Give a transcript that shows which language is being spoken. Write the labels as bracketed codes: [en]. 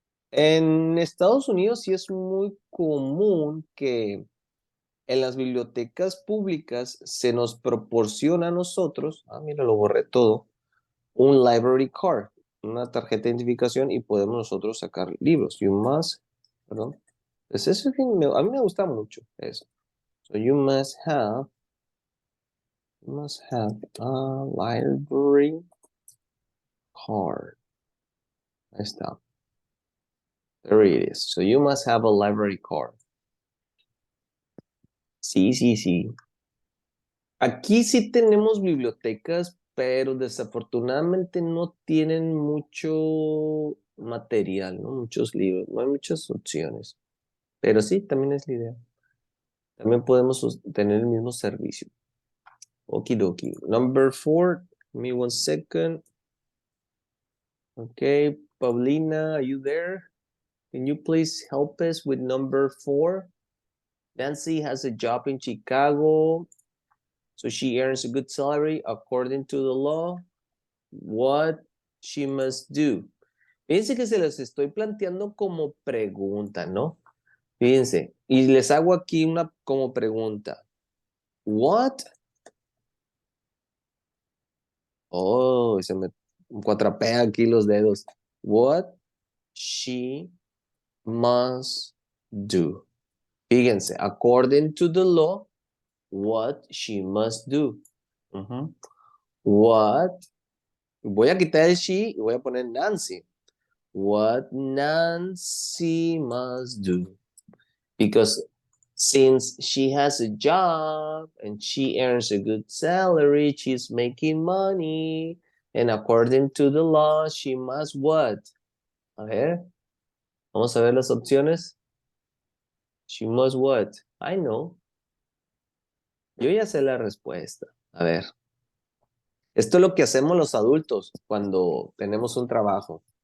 [es] En Estados Unidos sí es muy común que en las bibliotecas públicas se nos proporciona a nosotros, mira, lo borré todo, un library card, una tarjeta de identificación y podemos nosotros sacar libros. [en] You must, [es] perdón. Pues eso a mí me gusta mucho eso. [en] So you must have a library card. [es] Ahí está. [en] There it is. So you must have a library card. [es] Sí, sí, sí. Aquí sí tenemos bibliotecas, pero desafortunadamente no tienen mucho material, ¿no? Muchos libros, no hay muchas opciones. Pero sí, también es la idea. También podemos tener el mismo servicio. [en] Okidoki. Number 4, give me 1 second. Okay, Paulina, are you there? Can you please help us with number 4? Nancy has a job in Chicago, so she earns a good salary according to the law. What she must do. [es] Fíjense que se los estoy planteando como pregunta, ¿no? Fíjense, y les hago aquí una como pregunta. [en] What? [es] Oh, se me cuatrapean aquí los dedos. [en] What she must do. [es] Fíjense, [en] according to the law, what she must do. What, [es] voy a quitar el she y voy a poner Nancy. [en] What Nancy must do. Because since she has a job and she earns a good salary, she's making money. And according to the law, she must what? [es] A ver, vamos a ver las opciones. [en] She must what? I know. [es] Yo ya sé la respuesta. A ver. Esto es lo que hacemos los adultos cuando tenemos un trabajo.